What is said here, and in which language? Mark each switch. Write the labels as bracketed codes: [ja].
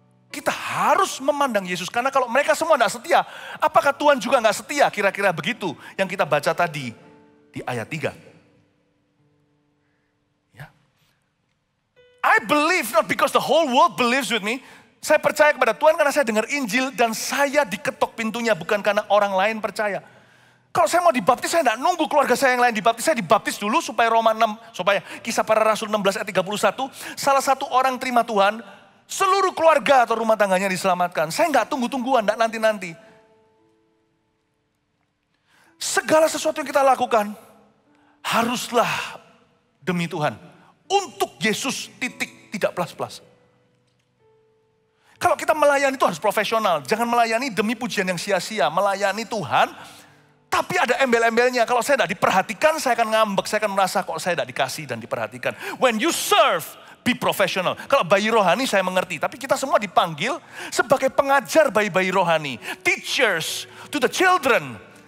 [id] Kita harus memandang Yesus. Karena kalau mereka semua tidak setia, apakah Tuhan juga tidak setia? Kira-kira begitu yang kita baca tadi di ayat 3. Ya. [en] I believe not because the whole world believes with me. [id] Saya percaya kepada Tuhan karena saya dengar Injil dan saya diketok pintunya bukan karena orang lain percaya. Kalau saya mau dibaptis, saya tidak nunggu keluarga saya yang lain dibaptis. Saya dibaptis dulu supaya supaya Kisah Para Rasul 16 ayat 31, salah satu orang terima Tuhan, seluruh keluarga atau rumah tangganya diselamatkan. Saya nggak tunggu-tungguan, nggak nanti-nanti. Segala sesuatu yang kita lakukan, haruslah demi Tuhan. Untuk Yesus, tidak plus-plus. Kalau kita melayani itu harus profesional. Jangan melayani demi pujian yang sia-sia. Melayani Tuhan, tapi ada embel-embelnya. Kalau saya tidak diperhatikan, saya akan ngambek. Saya akan merasa kok saya tidak dikasih dan diperhatikan. [en] When you serve, be professional. [id] Kalau bayi rohani saya mengerti. Tapi kita semua dipanggil sebagai pengajar bayi-bayi rohani. [en] Teachers to the children.